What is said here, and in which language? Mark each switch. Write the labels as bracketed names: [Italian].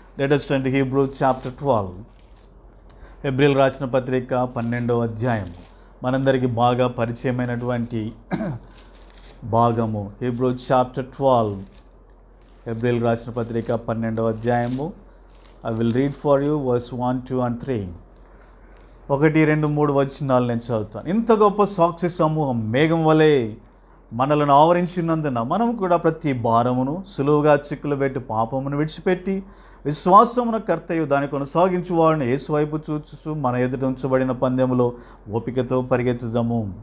[English] Let us turn to Hebrews chapter 12. [Telugu] హెబ్రీయులకు రాసిన పత్రిక 12వ అధ్యాయం, మనందరికీ బాగా పరిచయమైనటువంటి భాగము. [English] Hebrews chapter 12, [Telugu] హెబ్రీయులకు రాసిన పత్రిక 12వ అధ్యాయము. [English] I will read for you verse 1, 2 and 3. [Telugu] 1, 2, 3 వచనాలు నేను చదువుతాను. ఇంత గొప్ప సాక్షి సమూహం మేఘం వలె మనలను ఆవరించినందున మనం కూడా ప్రతి భారమును సులువుగా చిక్కులు పెట్టి పాపమును విడిచిపెట్టి విశ్వాసమున కర్తయు దాన్ని కొనసాగించు వాడిని యేసు వైపు చూచు మన ఎదుట ఉంచబడిన పందెములో ఓపికతో పరిగెత్తుదాము.